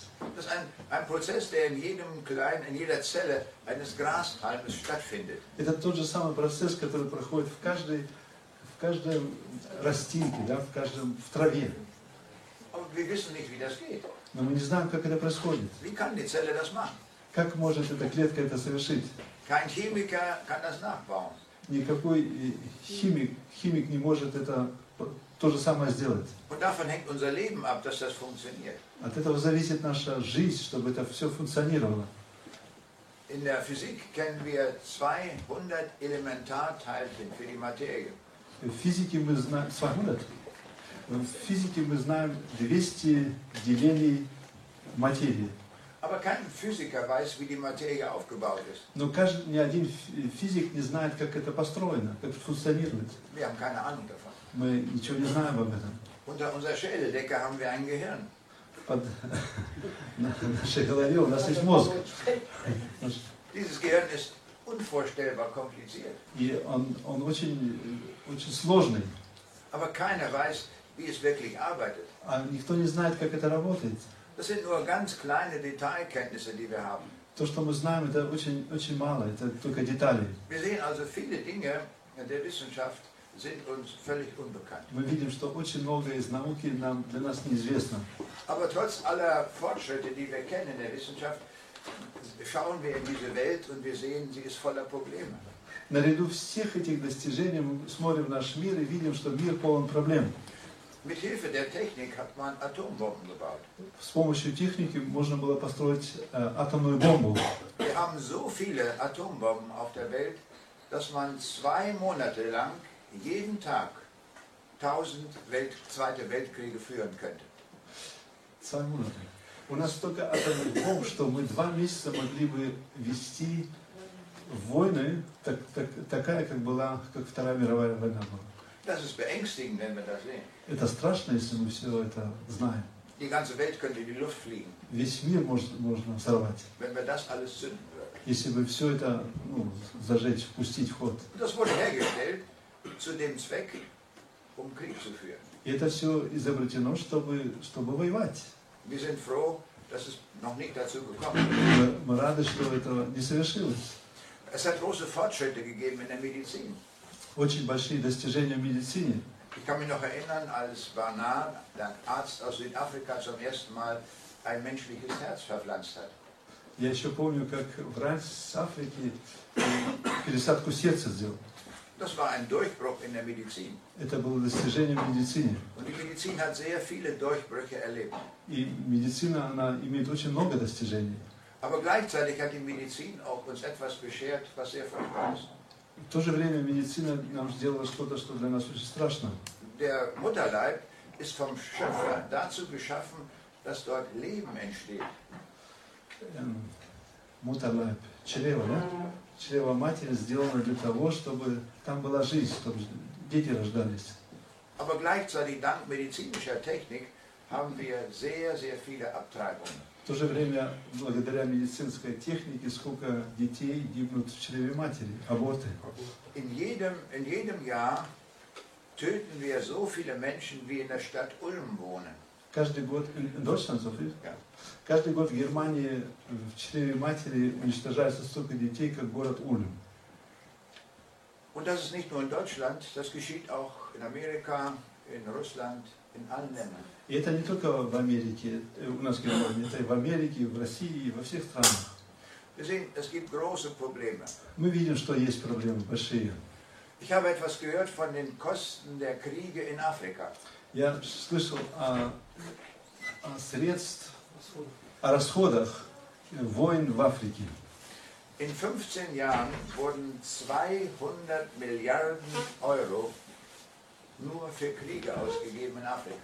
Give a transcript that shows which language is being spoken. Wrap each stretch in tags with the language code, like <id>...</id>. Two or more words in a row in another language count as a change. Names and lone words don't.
<de>Das ist ein Prozess, der in jeder Zelle eines Grashalmes stattfindet.</de> <ru>Это тот же самый процесс, который проходит в каждой растинке, да, в траве.</ru> <de>Aber wir wissen nicht, wie das geht.</de> <ru>Но мы не знаем, как это происходит.</ru> <de>Wie kann die Zelle das machen?</de> <ru>Как может эта клетка это совершить?</ru> <de>Kein Chemiker kann das nachbauen.</de> <ru>Никакой химик не может это то же самое сделать.</ru> <de>Und davon hängt unser Leben ab, dass das funktioniert.</de> <ru>От этого зависит наша жизнь, чтобы это все функционировало.</ru> <de>In der Physik kennen wir 200 Elementarteilchen für die Materie.</de> <ru>В физике мы знаем 200. В физике мы знаем 200 делений материи.</ru> <de>Aber kein Physiker weiß, wie die Materie aufgebaut ist.</de> <ru>Но ни один физик не знает, как это построено, как это функционирует.</ru> <de>Wir haben keine Ahnung davon.</de> <ru>Мы ничего не знаем об этом.</ru> <de>Unter unserer Schädeldecke haben wir ein Gehirn.</de> <ru>Под нашей голове у нас есть мозг.</ru> <de>Dieses Gehirn ist unvorstellbar kompliziert.</de> <ru>И он очень сложный.</ru> <de>Aber keiner weiß, wie es wirklich arbeitet.</de> <ru>А никто не знает, как это работает.</ru> <de>Das sind nur ganz kleine Detailkenntnisse, die wir haben.</de> <ru>То, что мы знаем, это очень мало, это только детали.</ru> <de>Wir sehen also, viele Dinge der Wissenschaft sind uns völlig unbekannt.</de> <ru>Мы видим, что очень много из науки для нас неизвестно.</ru> <de>Aber trotz aller Fortschritte, die wir kennen in der Wissenschaft, schauen wir in diese Welt und wir sehen, sie ist voller Probleme.</de> <ru>Наряду всех этих достижений мы смотрим в наш мир и видим, что мир полон проблем.</ru> <de>Mit Hilfe der Technik hat man Atombomben gebaut.</de> <ru>С помощью техники можно было построить атомную бомбу.</ru> <de>Wir haben so viele Atombomben auf der Welt, dass man 2 Monate lang jeden Tag 1000 Zweite Weltkriege führen könnte. 2 Monate.</de> <ru>У нас столько атомных бомб, что мы 2 месяца могли бы вести войны, такая, как Вторая мировая война была.</ru> <de>Das ist beängstigend, wenn wir das sehen.</de> <ru>Это страшно, если мы все это знаем.</ru> <de>Die ganze Welt könnte in die Luft fliegen.</de> <ru>Vесь мир можно взорвать.</ru> <de>Wenn wir das alles zünden würden.</de> <ru>Если бы все это зажечь, пустить в ход.</ru> <de>Das wurde hergestellt zu dem Zweck, um Krieg zu führen.</de> <ru>И это все изобретено, чтобы воевать.</ru> <de>Wir sind froh, dass es noch nicht dazu gekommen ist.</de> <ru>Мы рады, что это не совершилось.</ru> <de>Es hat große Fortschritte gegeben in der Medizin.</de> <ru>Очень большие достижения в медицине.</ru> <de>Ich kann mich noch erinnern, als Barnard, der Arzt aus Südafrika, zum ersten Mal ein menschliches Herz verpflanzt hat.</de> <ru>Я еще помню, как врач с Африки пересадку сердца сделал.</ru> <de>Das war ein Durchbruch in der Medizin.</de> <ru>Это было достижение в медицине.</ru> <de>Und die Medizin hat sehr viele Durchbrüche erlebt.</de> <ru>И медицина, она имеет очень много достижений.</ru> <de>Aber gleichzeitig hat die Medizin auch uns etwas beschert, was sehr furchtbar ist.</de> <ru>В то же время медицина нам сделала что-то, что для нас очень страшно.</ru> <de>Der Mutterleib ist vom Schöpfer dazu geschaffen, dass dort Leben entsteht.</de> <ru>Мутерлайб, чрево, да? Чрево матери сделано для того, чтобы там была жизнь, чтобы дети рождались.</ru> <de>Aber gleichzeitig dank medizinischer Technik haben wir sehr, sehr viele Abtreibungen.</de> <ru>В то же время, благодаря медицинской технике, сколько детей гибнут в чреве матери, аборты.</ru> <de>In jedem Jahr töten wir so viele Menschen, wie in der Stadt Ulm wohnen.</de> <ru>Каждый год, Ja. каждый год в Германии в чреве матери уничтожается столько детей, как город Ульм.</ru> <de>Und das ist nicht nur in Deutschland, das geschieht auch in Amerika, in Russland, in allen Ländern.</de> <ru>И это не только в Америке, у нас в Германии, это и в Америке, и в России, и во всех странах.</ru> <de>Wir sehen, es gibt große Probleme.</de> <ru>Мы видим, что есть проблемы большие.</ru> <de>Ich habe etwas gehört von den Kosten der Kriege in Afrika.</de> <ru>Я слышал о расходах войн в Африке.</ru> <de>In 15 Jahren wurden 200 Milliarden Euro nur für Kriege ausgegeben in Afrika.</de>